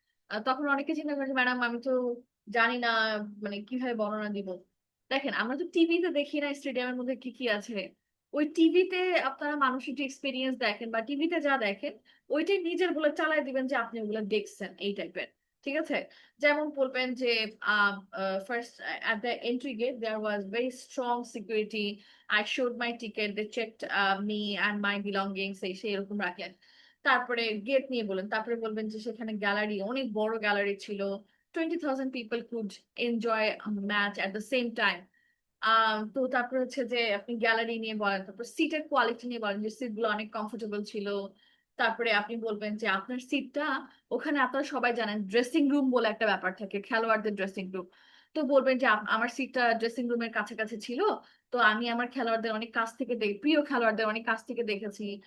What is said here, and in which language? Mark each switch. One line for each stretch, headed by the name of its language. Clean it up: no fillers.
Bangla: তখন অনেকে চিন্তা করেন ম্যাডাম আমি তো জানি না, মানে কিভাবে বর্ণনা দিব। দেখেন, আমরা তো টিভিতে দেখি না স্টেডিয়ামের মধ্যে কি কি আছে। ওই টিভিতে আপনারা মানুষের যে এক্সপিরিয়েন্স দেখেন বা টিভিতে যা দেখেন, ওইটাই নিজের বলে চালাই দিবেন যে আপনি ওগুলো দেখছেন এই টাইপের। ঠিক আছে, যেমন বলবেন যে
English: First at the entry gate there was very strong security. I showed my ticket, they checked me and my belongings,
Bangla: এই সেই এরকম রাখলেন। তারপরে গেট নিয়ে বলেন, তারপরে বলবেন যে সেখানে গ্যালারি, অনেক বড় গ্যালারি ছিল।
English: 20,000 people could enjoy a match at the same time।
Bangla: তো তারপর হচ্ছে যে আপনি গ্যালারি নিয়ে বলেন, তারপর সিটের কোয়ালিটি নিয়ে বলেন যে সিট গুলো অনেক কমফোর্টেবল ছিল। তারপরে আপনি বলবেন যে আপনার সিটটা, ওখানে আপনারা সবাই জানেন ড্রেসিং রুম বলে একটা ব্যাপার থাকে, খেলোয়াড়দের ড্রেসিং রুম। তো বলবেন যে আমার সিটটা ড্রেসিং রুমের কাছাকাছি ছিল। তো আমি আমার খেলোয়াড়দের অনেক কাছ থেকে প্রিয় খেলোয়াড়দের অনেক কাছ থেকে দেখেছি।